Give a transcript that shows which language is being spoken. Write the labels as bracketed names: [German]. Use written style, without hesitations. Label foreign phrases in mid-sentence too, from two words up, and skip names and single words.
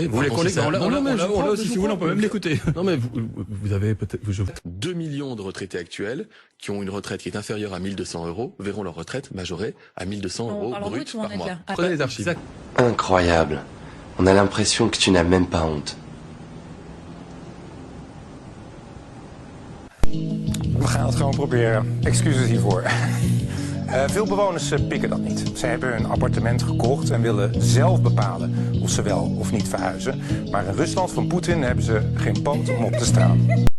[French] Vous voulez qu'on l'écoute? On l'a aussi, si vous voulez, on peut même l'écouter. Non mais vous avez peut-être... 2 millions de retraités actuels qui ont une retraite qui est inférieure à 1 200 € verront leur retraite majorée à 1 200 € brut par mois. Prenez les archives. Incroyable. On a l'impression que tu n'as même pas honte. [Dutch] We gaan het gewoon proberen. Excuses hiervoor. Veel bewoners pikken dat niet. Ze hebben hun appartement gekocht en willen zelf bepalen of ze wel of niet verhuizen. Maar in Rusland van Poetin hebben ze geen poot om op te staan.